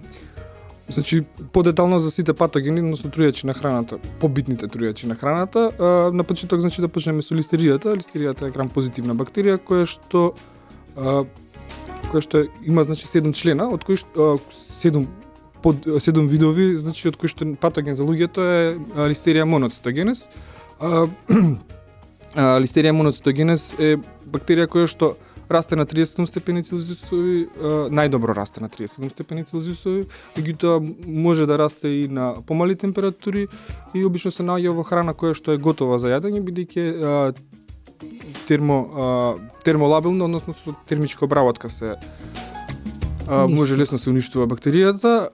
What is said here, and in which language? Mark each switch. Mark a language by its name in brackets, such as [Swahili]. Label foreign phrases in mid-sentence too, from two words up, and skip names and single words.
[Macedonian] Значи, подетално за сите патогени, односно трујачи на храната, побитните трујачи на храната, на почеток значи да почнеме со листеријата. Листеријата е грам-позитивна бактерија која што има значи 7 члена, од кои што 7 видови, значи од кои што патоген за луѓето е Listeria monocytogenes. Listeria monocytogenes е бактерија која што расте на 37 степени Целзиусови, најдобро расте на 37 степени Целзиусови, меѓутоа може да расте и на помали температури и обично се наоѓа во храна која што е готова за јадење, бидејќи термолабилно, односно со термичка обработка се може лесно се уништува бактеријата.